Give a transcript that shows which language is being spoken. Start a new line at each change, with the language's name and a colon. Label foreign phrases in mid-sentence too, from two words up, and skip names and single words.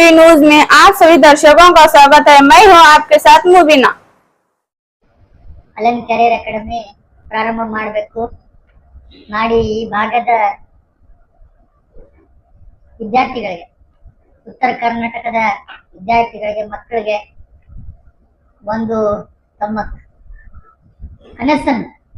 Hindi: न्यूज में आप सभी दर्शकों का स्वागत है। मैं हूं आपके साथ मुबीना।
Kannada: ಅಲೆನ್ ಕೆರಿಯರ್ ಅಕಾಡೆಮಿ ಪ್ರಾರಂಭ ಮಾಡಬೇಕು ಮಾಡಿ ಈ ಭಾಗದ ವಿದ್ಯಾರ್ಥಿಗಳಿಗೆ, ಉತ್ತರ ಕರ್ನಾಟಕದ ವಿದ್ಯಾರ್ಥಿಗಳಿಗೆ, ಮಕ್ಕಳಿಗೆ ಒಂದು ತಮ್ಮ ಕನಸನ್ನು,